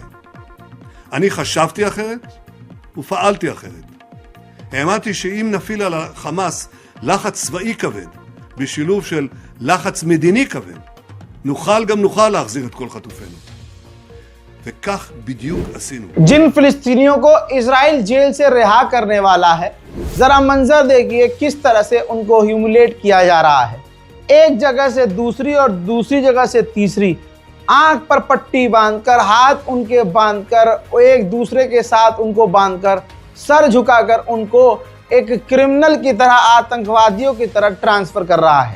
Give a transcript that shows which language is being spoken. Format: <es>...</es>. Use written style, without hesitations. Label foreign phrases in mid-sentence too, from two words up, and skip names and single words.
<he>אני חשבתי אחרת, ופעלתי אחרת. האמנתי שאם נפיל על החמאס לחץ צבאי כבד, בשילוב של לחץ מדיני כבד, נוכל להחזיר את כל חטופינו. וכך בדיוק עשינו.</he> <hi>जिन फिलिस्तीनियों को इजराइल जेल से रिहा करने वाला है, जरा मंजर देखिए किस तरह से उनको ह्यूमिलेट किया जा रहा है। एक जगह से दूसरी और दूसरी जगह से तीसरी, आंख पर पट्टी बांधकर, हाथ उनके बांधकर, एक दूसरे के साथ उनको बांधकर, सर झुकाकर उनको एक क्रिमिनल की तरह, आतंकवादियों की तरह ट्रांसफर कर रहा है।</hi>